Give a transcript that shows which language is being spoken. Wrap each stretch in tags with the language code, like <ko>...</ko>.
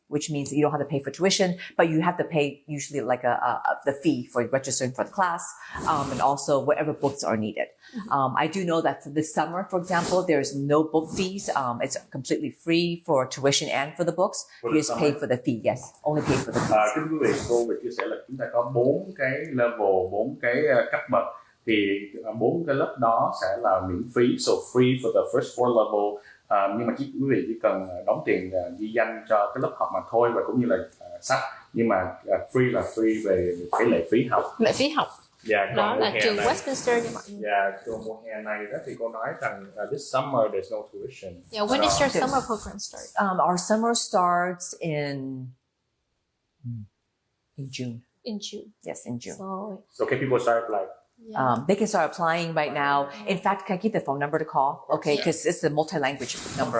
<en>which means that you don't have to pay for tuition, but you have to pay usually like the fee for registering for the class, and also whatever books are needed. I do know that for this summer, for example, there's no book fees. It's completely free for tuition and for the books. You just pay for the fee. Yes, only pay for the fees.</en> <vi>Kính quý vị, cô vừa chia sẻ là chúng ta có 4 cái level, 4 cái cấp bậc. Thì 4 cái lớp đó sẽ là miễn phí,</vi> <en>so free for the first 4 level.</en> <vi>Nhưng mà quý vị chỉ cần đóng tiền ghi danh cho cái lớp học mà thôi, và cũng như là sách. Nhưng mà free là free về cái lệ phí học. Lệ phí học.</vi> <en>Yeah,</en> <vi>Đó là trường này, Westminster như mọi người. Yeah, trường mùa hè này đó thì cô nói rằng</vi> <en>this summer there's no tuition. Yeah, when does your summer program start? Our summer starts in June. In June. Yes, in June. So can people start like? Yeah. They can start applying right now. In fact, can I give the phone number to call? Okay, because it's a multi-language number.</en>